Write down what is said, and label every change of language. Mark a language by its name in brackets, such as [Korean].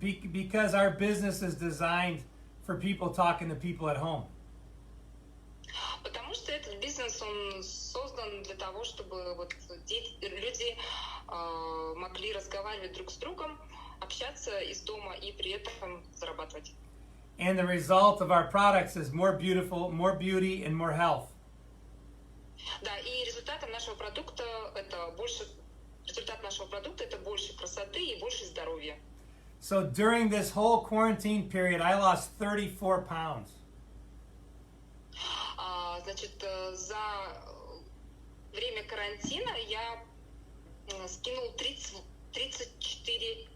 [English] Because our business is designed for people talking to people at home. [Russian] Потому что этот бизнес, он создан для того, чтобы вот люди могли разговаривать друг с другом, общаться из дома и при этом зарабатывать. [English] And the result of our products is more beauty and more health. [Russian] Да, и результат нашего продукта это больше красоты и больше здоровья. [English] So during this whole quarantine period, I lost 34 pounds. [Russian] Значит, за время карантина я скинул 34,